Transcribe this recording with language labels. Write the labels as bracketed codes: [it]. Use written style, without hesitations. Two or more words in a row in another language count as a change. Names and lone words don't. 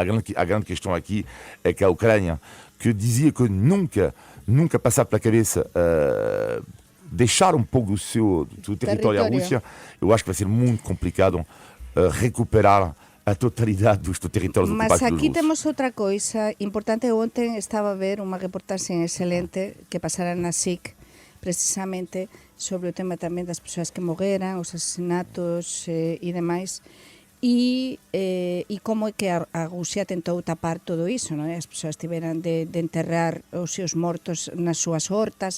[pt] A grande questão aqui é que a Ucrânia, que dizia que nunca passava pela cabeça deixar um pouco do seu território à Rússia, eu acho que vai ser muito complicado recuperar a totalidade dos territórios ocupados pelos russos. Mas aqui temos outra coisa importante. Ontem estava a ver uma reportagem excelente [gl] que pasara na SIC, precisamente sobre o tema tamén das persoas que morreran, os asesinatos e demais, e como é que a Rusia tentou tapar todo iso, non é? As persoas tiveran de enterrar os seus mortos nas súas hortas.